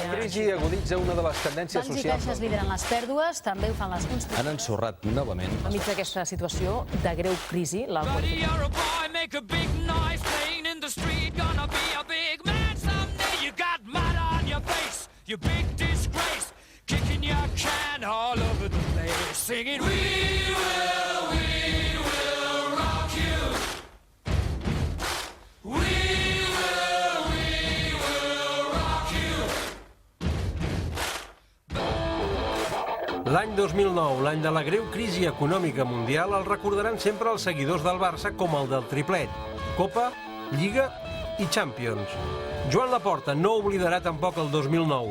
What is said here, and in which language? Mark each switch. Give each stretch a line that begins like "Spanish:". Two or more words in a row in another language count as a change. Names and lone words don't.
Catalan: La crisi aguditza una de les tendències Bancs i socials. caixes lideren les pèrdues, també ho fan les construccions. Han ensorrat novament. Enmig d'aquesta situació de greu crisi, la
English: Buddy, you're a boy, make a big noise, playing in the street, gonna be a big man someday. You got mud on your face, you big disgrace, kicking your can all over the place, singing, we will rock you. We will rock you.
Catalan: L'any 2009, l'any de la greu crisi econòmica mundial, el recordaran sempre els seguidors del Barça com el del triplet. Copa, Lliga i Champions. Joan Laporta no oblidarà tampoc el 2009.